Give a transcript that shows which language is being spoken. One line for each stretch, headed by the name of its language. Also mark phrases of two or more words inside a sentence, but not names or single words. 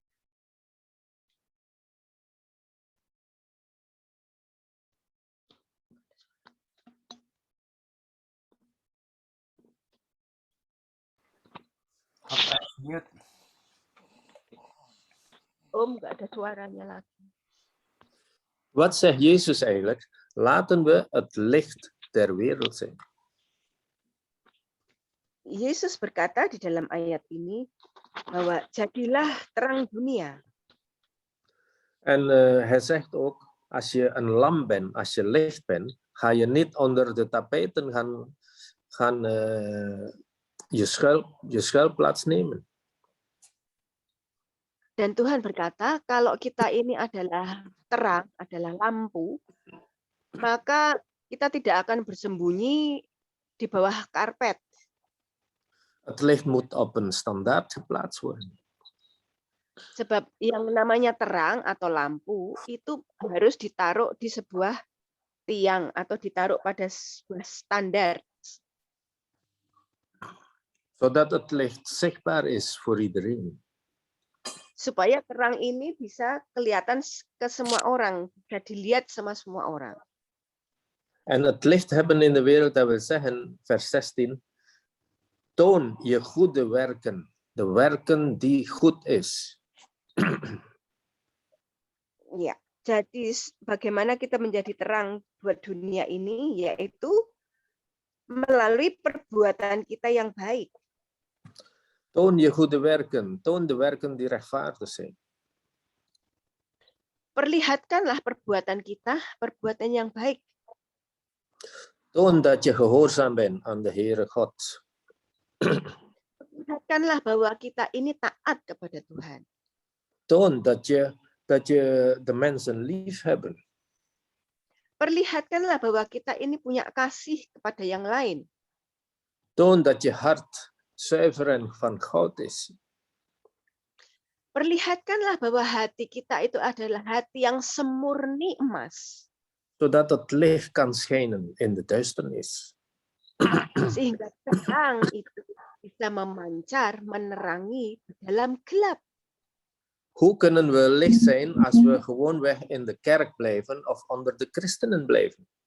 English: Mute.
Indonesian: Om, nggak ada suaranya lagi.
Dutch: Wat zegt Jezus eigenlijk? Laten we het licht der wereld zijn.
Indonesian: Yesus berkata di dalam ayat ini bahwa jadilah terang dunia.
Dutch: En hij zegt ook, als je een lamp bent, als je licht bent, ga je niet onder de tapijten gaan je schuilplaats nemen.
Indonesian: Dan Tuhan berkata, kalau kita ini adalah terang, adalah lampu, maka kita tidak akan bersembunyi di bawah karpet.
Dutch: Het licht moet op een standaard geplaatst worden.
Indonesian: Sebab yang namanya terang atau lampu itu harus ditaruh di sebuah tiang atau ditaruh pada sebuah standar.
Dutch: Zodat het licht zichtbaar is voor iedereen.
Indonesian: Supaya terang ini bisa kelihatan ke semua orang, bisa dilihat sama semua orang.
Dutch: En het licht hebben in de wereld, dat wil zeggen, vers 16, toon je goede werken, de werken die goed is.
Indonesian: Ya, jadi bagaimana kita menjadi terang buat dunia ini, yaitu melalui perbuatan kita yang baik.
Dutch: Toon je goede werken, toon de werken die rechtvaardig zijn.
Indonesian: Perlihatkanlah perbuatan kita, perbuatan yang baik.
Dutch: Toon dat je gehoorzaam bent aan de Heere God.
Indonesian: Perlihatkanlah bahwa kita ini taat kepada Tuhan.
Dutch: Toon dat je de mensen lief hebben.
Indonesian: Perlihatkanlah bahwa kita ini punya kasih kepada yang lain.
Dutch: Toon dat je hart zuiver en van goud is.
Indonesian: Perlihatkanlah bahwa hati kita itu adalah hati yang semurni emas.
Dutch: Zodat het licht kan schijnen in de duisternis.
Indonesian: Sehingga terang itu bisa memancar, menerangi di dalam gelap.
Dutch: Hoe kunnen we licht zijn als we gewoonweg in de kerk blijven of onder de christenen blijven?